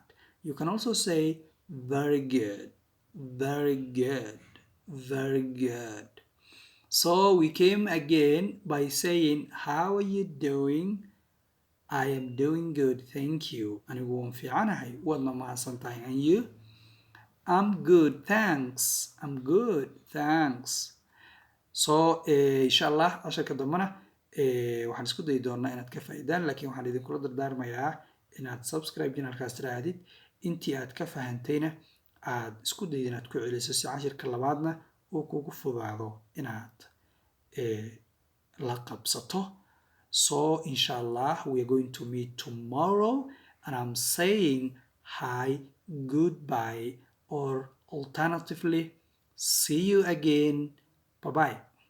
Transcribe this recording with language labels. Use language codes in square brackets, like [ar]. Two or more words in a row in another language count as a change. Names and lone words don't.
[en] You can also say very good, very good, very good. So we came again by saying, how are you doing? I am doing good, thank you. [so] Anigu waan fiicanahay, waadna mahadsantahay. [en] And you? I'm good, thanks. I'm good, thanks. [so] So [ar] insha allah [so] casharka dambana waxaan isku dayi doonaa inaad ka faa'iidaan, laakiin waxaan idinkula dardaarmayaa inaad subscribe channelkaas tirahdid. Intii aad ka fahantayna aad isku dayid inaad ku celiso si cashirka labaadna uu kugu fudaado inaad la qabsato. [en] So inshallah we are going to meet tomorrow, and I'm saying hi, goodbye, or alternatively see you again. Bye bye.